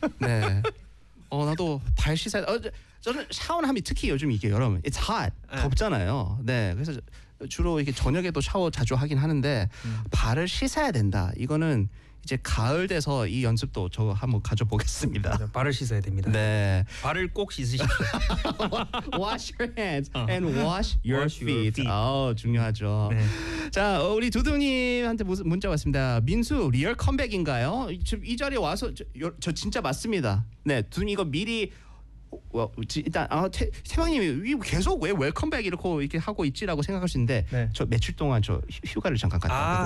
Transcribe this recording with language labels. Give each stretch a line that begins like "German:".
Korean: 네, 나도 발 씻어야 돼. 저는 샤워하면 특히 요즘 이게 여러분
English: it's hot
Korean: 네. 덥잖아요. 네, 그래서 주로 이렇게 저녁에도 샤워 자주 하긴 하는데 발을 씻어야 된다. 이거는 이제 가을 돼서 이 연습도 저 한번 가져보겠습니다. 맞아, 발을 씻어야 됩니다. 네. 발을 꼭 씻으십시오.
English: Wash your hands and wash your wash feet.
Korean: 아, 중요하죠. 네. 자, 우리 두두님한테 무슨 문자 왔습니다. 민수 리얼 컴백인가요? 지금 이 자리에 와서 저 진짜 맞습니다. 네, 두두님 이거 미리 일단 태방님이 계속 왜 웰컴백 이렇게 하고 있지라고 생각할 수 있는데 네. 저 며칠 동안 저 휴가를 잠깐 갔다 왔거든요.